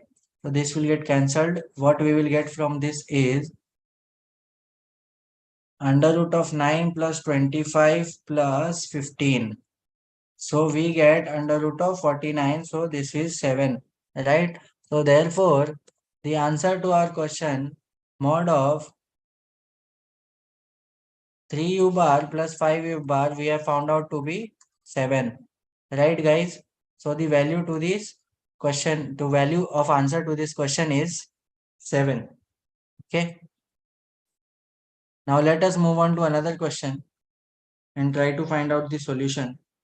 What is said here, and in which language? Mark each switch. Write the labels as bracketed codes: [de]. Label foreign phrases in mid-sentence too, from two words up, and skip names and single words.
[en] So this will get cancelled. What we will get from this is under root of 9 plus 25 plus 15. So we get under root of 49. So this is 7, right? So therefore, the answer to our question, mod of 3u bar plus 5u bar, we have found out to be 7, right guys? So the value to this question, the value of answer to this question is 7. Okay. Now let us move on to another question and try to find out the solution.